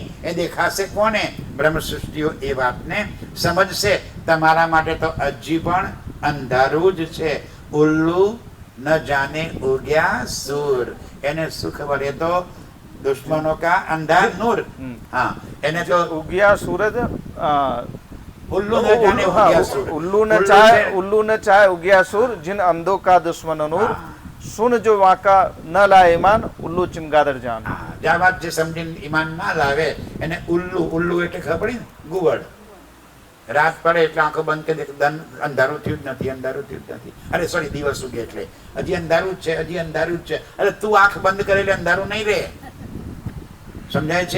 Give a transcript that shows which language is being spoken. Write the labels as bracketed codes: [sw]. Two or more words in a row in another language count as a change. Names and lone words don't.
[gu] એ દેખાશે કોને? બ્રહ્મ સૃષ્ટિઓ એ વાતને સમજશે. તમારા માટે તો હજી પણ અંધારું જ છે. [hi] उल्लू न जाने उग्या सूर. [gu] એને શું ખબર? એ તો [hi] दुश्मनो का अंधा नूर. [gu] હા, એને તો ઉગ્યા સૂરજ. [hi] उल्लू न जाने उग्या सूर. उल्लू न चाहे उग्या सूर, जिन अंधों का दुश्मन नूर. सुन जो वाका न लाए ईमान, उल्लू चिमगादड़ जान. [gu] જ્યાં વાત જે સમજીને ઈમાન ના લાવે એને ઉલ્લુ. ઉલ્લુ એટલે ખબર પડી ને? ગુવડ. રાત પડે એટલે આંખો બંધ કરી દે, અંધારું થયું જ નથી, અંધારું થયું જ નથી, અરે સોરી દિવસ ઉગે એટલે હજી અંધારું જ છે, હજી અંધારું જ છે. અરે તું આંખ બંધ કરે એટલે અંધારું નહીં રહે. સમજાય છે?